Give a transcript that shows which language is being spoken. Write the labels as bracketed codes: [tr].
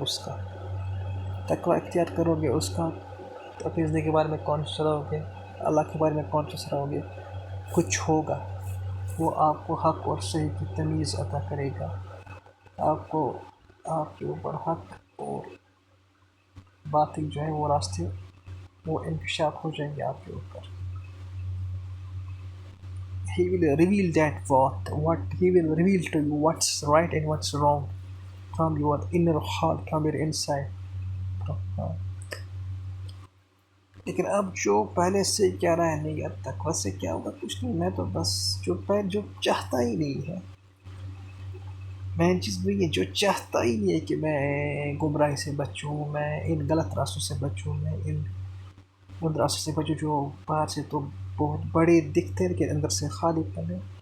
[ur] اس کا تقوی اختیار کرو گے، اس کا اپنی زندگی کے بارے میں کانشیس رہو گے، اللہ کے بارے میں کانشیس رہو گے، کچھ ہوگا. وہ آپ کو حق اور صحیح کی تمیز عطا کرے گا. آپ کو آپ کے اوپر حق اور باطل جو ہے وہ راستے وہ انکشاف ہو جائیں گے آپ کے اوپر. [en] He will reveal that what he will reveal to you what's right and what's wrong from your inner heart, from your inside. [ur] لیکن اب جو پہلے سے کہہ رہا ہے نہیں یار تقوی سے کیا ہوگا، کچھ نہیں. میں تو بس جو چاہتا ہی نہیں ہے، مین چیز وہی ہے، جو چاہتا ہی نہیں ہے کہ میں گمراہی سے بچوں، میں ان غلط راستوں سے بچوں، میں ان راستوں سے بچوں جو باہر سے تو بہت بڑے دکھتے ہیں لیکن اندر سے خالی پن ہے.